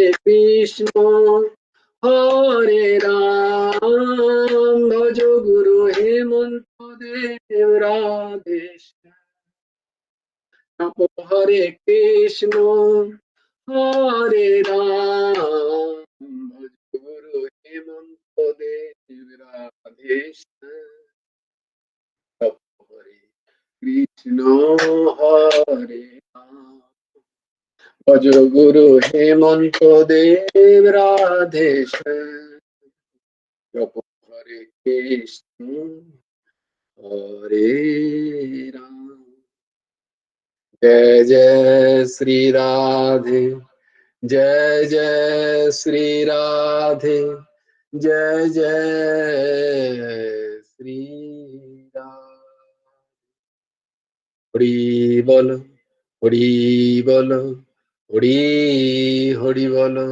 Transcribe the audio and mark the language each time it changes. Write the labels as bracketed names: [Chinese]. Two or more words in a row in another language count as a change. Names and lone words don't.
[Bangla] কৃষ্ণ হরে রাম, ভজ গুরু হেমন্ত দেব রাধে শ্যাম, জপ হরে কৃষ্ণ হরে রাম, ভজ গুরু হেমন্ত দেব রাধে শ্যাম, জপ হরে কৃষ্ণ হরে রাম। ভজ গুরু হেমন্ত দেব রাধে শ্যাম। জপ হরে কৃষ্ণ হরে রাম, [Hindi] जय जय श्री राधे, जय जय श्री राधे, जय जय श्री राधे। हरि बोल, हरि बोल, हरि हरि बोल।